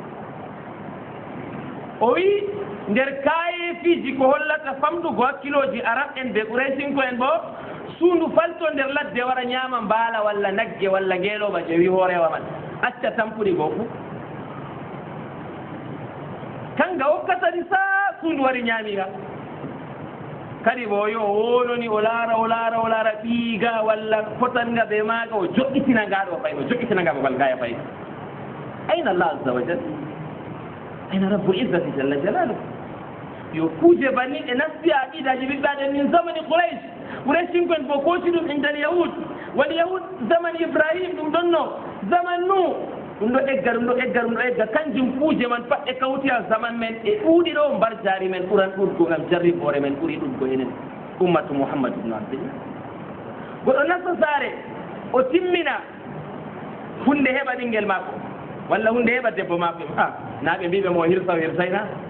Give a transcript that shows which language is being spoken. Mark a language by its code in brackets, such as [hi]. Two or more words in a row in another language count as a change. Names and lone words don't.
[ff] o wi nder kayefiji ko hollata famɗugo hakkiloji arab en ɓe Qurayshinko en bo suundu falto nder ladde wara ñaama mbaala walla nagge walla ngeeloba je wi hoorewa man acca tampuɗi goo fu kanga hokkatani sa suundu wari ñaamiga kadi bo yo wononi o laara ɓiiga walla fotanga ɓe maaga o joƴƴitina ngaɗo fay o joƴƴitinanga babal gaya fay ayna [ar] الله عز و جل أين رب العزة جل جلاله [ff] yo kuuje banni e nasti aqidaji ɓiɓɓe aɗen min zamani Quraysh kon bo kooti ɗum [ar] عند اليهود واليهود [ff] zaman Ibrahim ɗum ɗonno zaman nu ɗum ɗo egga kanjum kuuje man pat e kawti ha zaman men e ɗuuɗi ɗo mbar jaari men ɓuran ɗuɗgo ngam jarriboore men ɓuri ɗuɗgo enen [ar] أمة محمد بن عبد الله [ff] goɗɗo nasta saare o timmina hunde heɓa ɓinngel maako walla hunde heɓa debbo maako na ɓe mbiɓe mo hirsa o hirsayna